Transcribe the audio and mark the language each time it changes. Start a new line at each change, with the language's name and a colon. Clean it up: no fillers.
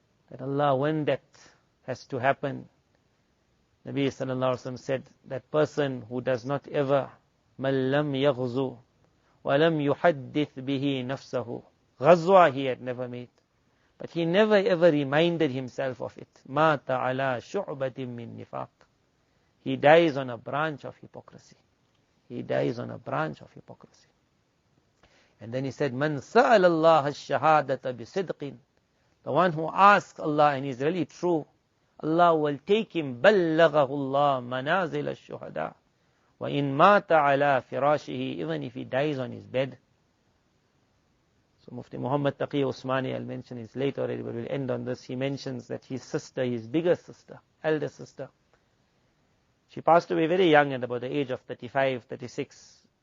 English: That Allah, when that has to happen, Nabi Sallallahu Alaihi Wasallam said, that person who does not ever,
Arabic: مَنْ لَمْ يَغْزُو وَلَمْ يُحَدِّثْ بِهِ نَفْسَهُ.
English: Ghazwa he had never made. But he never ever reminded himself of it.
Arabic: مَاتَ عَلَى شُعْبَةٍ مِّن نِفَاقٍ.
English: He dies on a branch of hypocrisy. He dies on a branch of hypocrisy. And then he said,
Arabic: مَنْ سَأَلَ اللَّهَ الشَّهَادَةَ بِصِدْقٍ.
English: The one who asks Allah and is really true, Allah will take him,
Arabic: بَلَّغَهُ اللَّهُ مَنَازِلَ الشُّهَدَاءِ. وَإِن مَاتَ عَلَى فِرَاشِهِ.
English: Even if he dies on his bed. So Mufti Muhammad Taqi Usmani, I'll mention his late already, but we'll end on this. He mentions that his sister, his biggest sister, elder sister, she passed away very young at about the age of 35, 36.